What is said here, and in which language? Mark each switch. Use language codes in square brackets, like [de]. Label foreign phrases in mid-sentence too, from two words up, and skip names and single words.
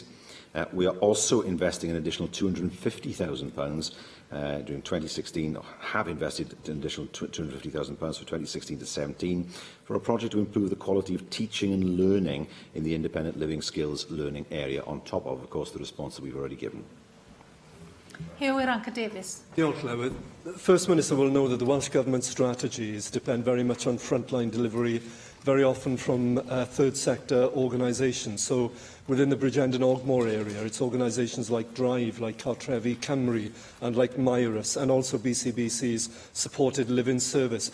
[en] We are also investing an additional £250,000 during 2016, or have invested an additional £250,000 for 2016 to 17 for a project to improve the quality of teaching and learning in the independent living skills learning area, on top of course, the response that we've already given. Davis. [cy] Diolch, Llywydd. [en] First Minister will know that the Welsh Government strategies depend very much on frontline delivery, very often from third sector organisations. So within the Bridgend and Ogmore area, it's organisations like Drive, like Cartrefi Cymru, and like Myrus, and also BCBC's supported living service.